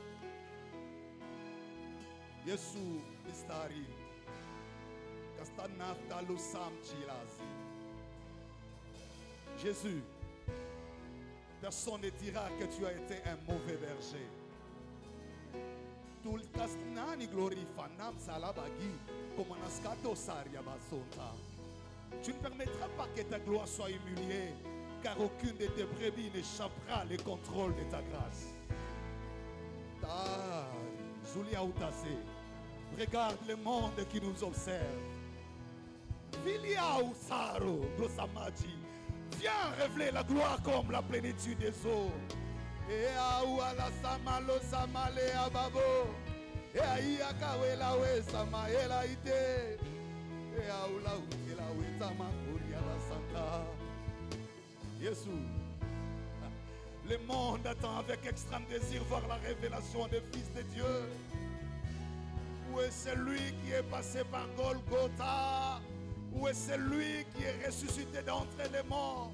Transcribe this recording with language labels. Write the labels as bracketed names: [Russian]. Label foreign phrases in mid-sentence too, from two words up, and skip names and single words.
[French] Yesu Mistari, Kastanafta Lusam Chilazi. Jésus, personne ne dira que tu as été un mauvais berger. Tout nani glorifa nam salabagi comme anaskato saria basonta. Tu ne permettras pas que ta gloire soit humiliée, car aucune de tes brebis n'échappera le contrôle de ta grâce. Zulia Outase, regarde le monde qui nous observe. Vilia Usaro, Glosamaji, viens révéler la gloire comme la plénitude des eaux. Et Aouala Samalo Samale Ababo, et Aïakawe Lawe Samaela Ite, et Aoula Utela Wetama Kuria la Santa. Jésus. Le monde attend avec extrême désir voir la révélation des fils de Dieu. Où est celui qui est passé par Golgotha? Où est celui qui est ressuscité d'entre les morts?